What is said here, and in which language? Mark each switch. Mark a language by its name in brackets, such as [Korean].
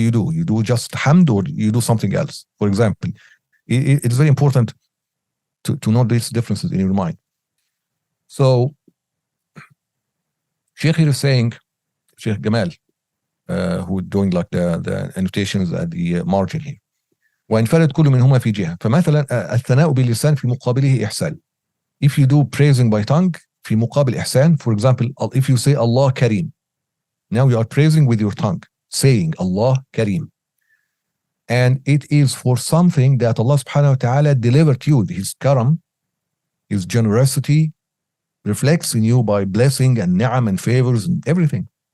[English] You do just hamd, or you do something else? For example, it's very important to know these differences in your mind. So Sheikh here is saying, Sheikh Gamal, who is doing like the annotations at the margin here. [Arabic] وينفرد كل منهما في جهة. فمثلا الثناء باللسان في مقابله إحسان. [English] If you do praising by tongue [Arabic] في مقابل إحسان, [English] for example, if you say Allah Kareem, now you are praising with your tongue, saying Allah Kareem. And it is for something that Allah subhanahu wa ta'ala delivered you. His karam, His generosity reflects in you by blessing and ni'am and favors and everything.